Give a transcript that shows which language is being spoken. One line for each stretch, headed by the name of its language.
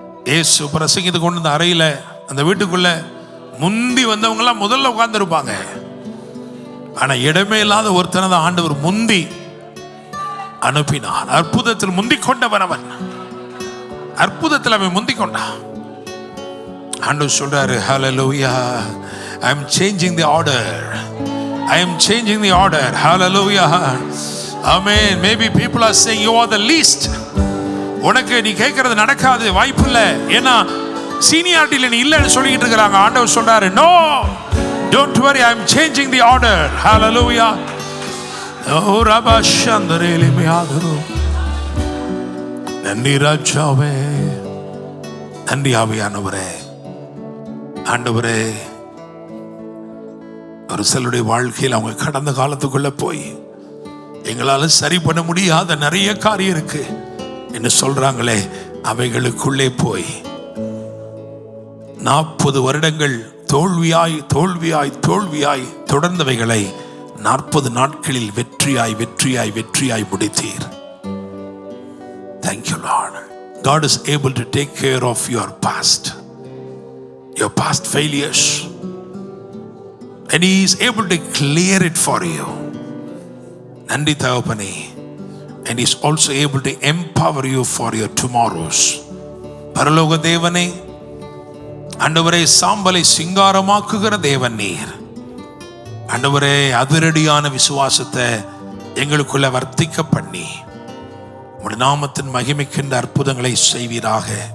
Tamil: இயேசு பிரசங்கித்து கொண்டு வந்த அறையில, அந்த வீட்டுக்குள்ள முந்தி வந்தவங்க எல்லாம் முதல்ல உட்கார்ந்து இருப்பாங்க. ஆனா இடமே இல்லாத ஒருத்தனை தான் ஆண்டவர் முந்தி அனுப்பினார். அற்புதத்தில் முந்தி கொண்டவன் அவன், அற்புதத்தில் அவன் முந்தி கொண்டான். ஆண்டவர் சொல்றாரு, ஹல்லேலூயா,
English: I am changing the order. I am changing the order. Hallelujah. Amen. Maybe people are saying you are the least.
Tamil: உனக்கு நீ கேட்கறது நடக்காது, வாய்ப்பு இல்லை. ஏன்னா சீனியாரிட்டியில் நீ இல்லைன்னு சொல்லிட்டு இருக்கிறாங்க. ஆண்டவர் சொல்றாரு,
English: No, don't worry, I am changing the order.
Tamil: ஹalleluya. ஓ ரபா சந்தரேலி மியாதுரு. நன்றி ராஜாவே, நன்றி ஆவியானவரே. ஆண்டவரே, ஒரு சிலருடைய வாழ்க்கையில் அவங்க கடந்த காலத்துக்குள்ள போய் எங்களால சரி பண்ண முடியாத நிறைய காரியம் இருக்கு என்று சொல்றாங்களே, அவைகளுக்குள்ளே போய் 40 வருடங்கள் தோல்வியாய் தோல்வியாய் தோல்வியாய் தொடர்ந்தவைகளை 40 நாட்களில் வெற்றியாய் வெற்றியாய் வெற்றியாய் முடித்தீர்.
English: Thank you, Lord. God is able to take care of your past failures, and He is able to clear it for you.
Tamil: நன்றி தகப்பனே.
English: And He is also able to empower you for your tomorrows.
Tamil: பரலோக தேவனே, ஆண்டவரே, சாம்பலை சிங்காரமாக்குகிற தேவன் நீர். ஆண்டவரே, அதிரடியான விசுவாசத்தை எங்களுக்குள்ள வர்த்திக்க பண்ணி உம்முடைய நாமத்தின் மகிமைக்கின்ற அற்புதங்களை செய்வீராக.